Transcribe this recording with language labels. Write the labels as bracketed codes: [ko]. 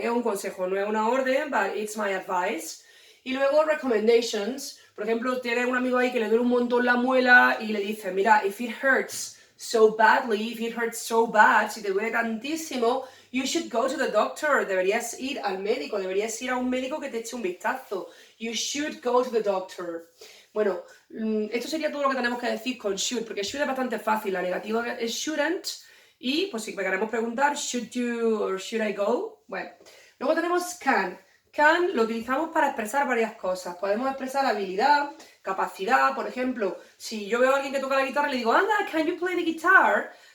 [es] Es un consejo, no es una orden, [en] but it's my advice. [es] Y luego recommendations, por ejemplo, tienes un amigo ahí que le duele un montón la muela y le dice, mira, [en] if it hurts so badly, if it hurts so bad, [es] si te duele tantísimo, [en] you should go to the doctor, [es] deberías ir al médico, deberías ir a un médico que te eche un vistazo. [en] You should go to the doctor. [es] Bueno, esto sería todo lo que tenemos que decir con should, porque should es bastante fácil, la negativa es shouldn't, y pues si me queremos preguntar, [en] should you or should I go? [es] Bueno, luego tenemos can. Can lo utilizamos para expresar varias cosas. Podemos expresar habilidad, capacidad, por ejemplo, si yo veo a alguien que toca la guitarra y le digo, anda, [en] can you play the guitar?